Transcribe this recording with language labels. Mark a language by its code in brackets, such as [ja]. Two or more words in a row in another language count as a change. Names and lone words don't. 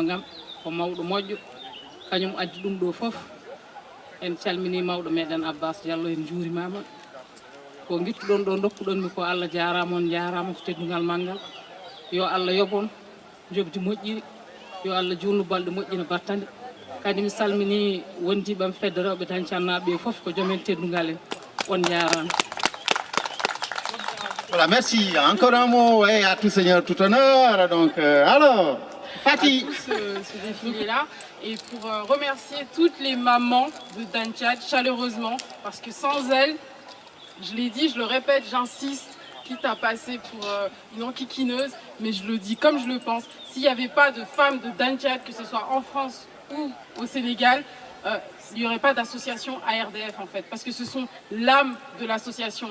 [ff] Ngam ko mawɗo moƴƴo kañum addi ɗum ɗo foof en calmini mawɗo meɗen Abbas Diallo en juurimama ko guittuɗon ɗo dokkuɗon mi ko Allah jarama on jarama ko teddugal manggal yo Allah yobon jobdi moƴƴiri yo Allah junnu balɗe moƴƴina battande kadi mi salmini wondiɓam fedde rewɓe dañcannaɓe foof ko joomen teddugal en on jarama. [fr] Voilà, merci. Encore un mot à tout seigneur, tout honneur. Donc, alors, Fatih. Ce défilé-là et pour remercier toutes les mamans de Danthiadi chaleureusement parce que sans elles, je l'ai dit, je le répète, j'insiste, quitte à passer pour une enquiquineuse, mais je le dis comme je le pense, s'il n'y avait pas de femmes de Danthiadi, que ce soit en France ou au Sénégal, il n'y aurait pas d'association ARDF en fait, parce que ce sont l'âme de l'association.